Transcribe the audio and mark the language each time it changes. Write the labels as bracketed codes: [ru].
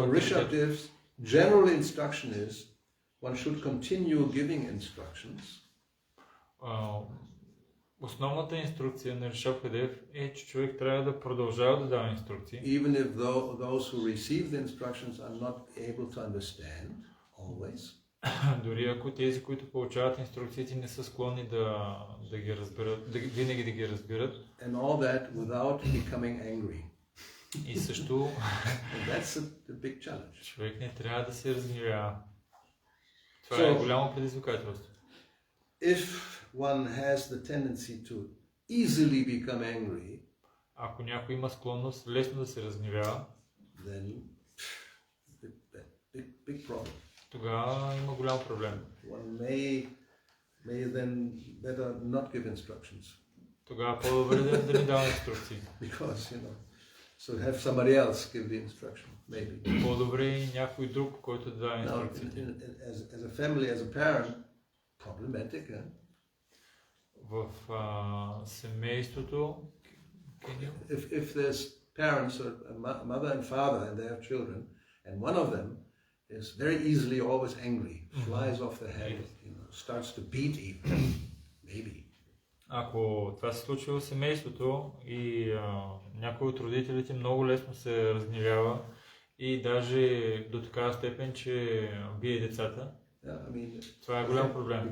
[en] So Rishabdev's general instruction is one should continue giving instructions. [bg] Основната инструкция на Ришабдев е, че човек трябва да продължава да дава инструкции. [en] Even if those who receive the instructions are not able to understand always. [bg] Дори ако тези, които получават инструкциите, не са склонни да ги разберат, винаги да ги разберат. [en] And all that without becoming angry. [bg] И също [en] That's a big challenge. [bg] човек не трябва да се разгневява. Това е голямо предизвикателство. [en] If one has the tendency to easily become angry, [bg] ако някой има склонност лесно да се разгневява, [en] then big problem. [bg] тогава има голям проблем. [en] One may then better not give instructions. [bg] Тогава по-добре да не дава инструкции. [en] Because, so have somebody else give the instruction, maybe. [bg] По-добре някой друг, който да дава [en] Now, [bg] инструкциите. [en] as a family, as a parent, problematic, eh? [bg] В семейството, [en] If there's parents or a mother and father and they have children, and one of them is very easily always angry, flies off the head, starts to beat even, maybe. [bg] ако това се случва в семейството и някой от родителите много лесно се разгневява и даже до такава степен, че бие децата, това е голям проблем.